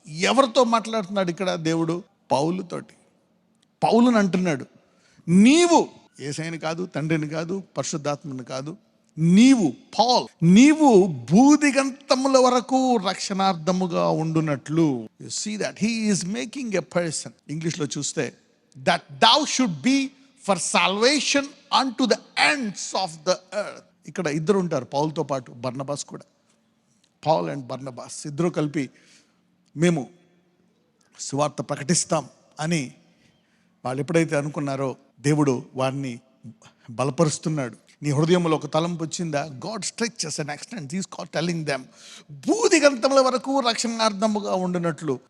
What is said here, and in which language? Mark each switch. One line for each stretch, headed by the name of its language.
Telugu: ఎవరితో మాట్లాడుతున్నాడు ఇక్కడ దేవుడు? పౌలుతోటి. పౌలుని అంటున్నాడు, నీవు యేసయ్యని కాదు, తండ్రిని కాదు, పరిశుద్ధాత్మని కాదు, నీవు పాల్, నీవు భూదిగంతముల వరకు రక్షణార్థముగా ఉండునట్లు.
English: You see that he is making a person.
Telugu: ఇంగ్లీష్లో చూస్తే
English: That thou should be for salvation unto the ends of the earth.
Telugu: ఇక్కడ ఇద్దరు ఉంటారు పౌలుతో పాటు, బర్నబాస్ కూడా. పాల్ అండ్ బర్నబాస్ ఇద్దరు కలిపి మేము సువార్త ప్రకటిస్తాం అని వాళ్ళు ఎప్పుడైతే అనుకున్నారో దేవుడు వారిని బలపరుస్తున్నాడు. నీ హృదయంలో ఒక తలంపు వచ్చిందా?
English: God stretches and extends. He is telling them
Telugu: భూదిగంతముల వరకు రక్షణార్థముగా ఉండినట్లు.